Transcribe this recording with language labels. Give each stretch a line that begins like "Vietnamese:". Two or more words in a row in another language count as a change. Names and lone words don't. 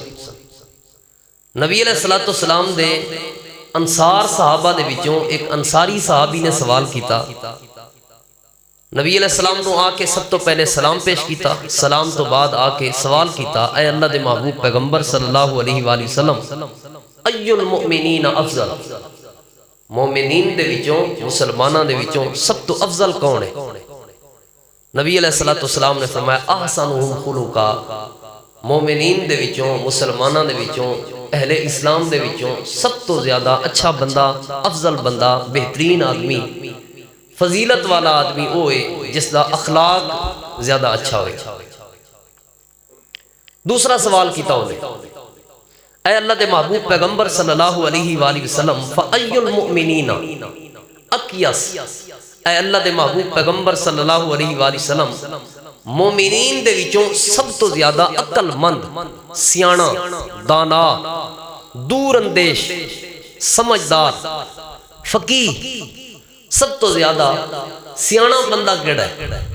Punjabi: نبی علیہ السلام دے انصار صحابہ دے وچوں ایک انصاری صحابی نے سوال کیتا، نبی علیہ السلام نو آ کے سب تو پہلے سلام پیش کیتا، سلام تو بعد آ کے سوال کیتا، اے اللہ دے محبوب پیغمبر
Arabic: صلی اللہ علیہ وآلہ وسلم، ای المؤمنین افضل،
Punjabi: مومنین دے وچوں، مسلمانہ دے وچوں سب تو افضل کون ہے؟ نبی علیہ السلام نے فرمایا
Arabic: احسنہم خلقا،
Punjabi: مومنین دے وچوں، مسلمانہ دے وچوں، اہل اسلام دے وچوں سب تو زیادہ اچھا بندہ، افضل بندہ، بہترین آدمی، فضیلت والا آدمی ہوئے جس دا اخلاق زیادہ اچھا ہوئے۔ دوسرا سوال کیتا ہوئے، اے اللہ دے محبوب پیغمبر
Arabic: صلی اللہ علیہ وآلہ وسلم، فَأَيُّ الْمُؤْمِنِينَ اَقْيَسْ،
Punjabi: اے اللہ دے محبوب پیغمبر
Arabic: صلی اللہ علیہ وآلہ وسلم،
Punjabi: مومنین دے وچوں سب تو زیادہ عقل مند، سیانا، دانا، دور اندیش، سمجھدار، فقیہ، سب تو زیادہ سیانا بندہ کیڑا ہے؟